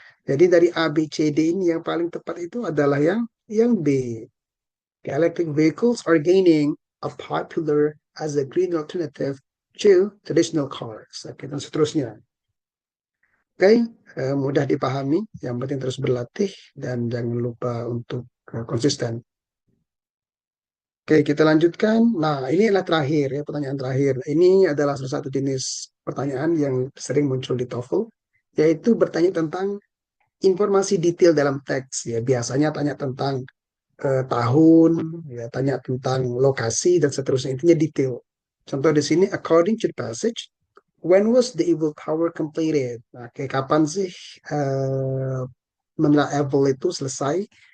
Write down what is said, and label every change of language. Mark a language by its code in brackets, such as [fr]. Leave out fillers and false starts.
[id] Jadi dari A B C D ini yang paling tepat itu adalah yang B. [en] Electric vehicles are gaining a popular as a green alternative to traditional cars. [id] Oke, dan seterusnya. Oke, mudah dipahami. Yang penting terus berlatih dan jangan lupa untuk konsisten. Oke, kita lanjutkan. Nah, ini adalah terakhir ya, pertanyaan terakhir. Ini adalah salah satu jenis pertanyaan yang sering muncul di TOEFL, yaitu bertanya tentang informasi detail dalam teks ya. Biasanya tanya tentang tahun, ya, tanya tentang lokasi dan seterusnya. Intinya detail. Contoh di sini, [en] according to the passage, when was the Eiffel Tower completed? [id] Nah, kayak kapan sih uh, Menara Eiffel itu selesai?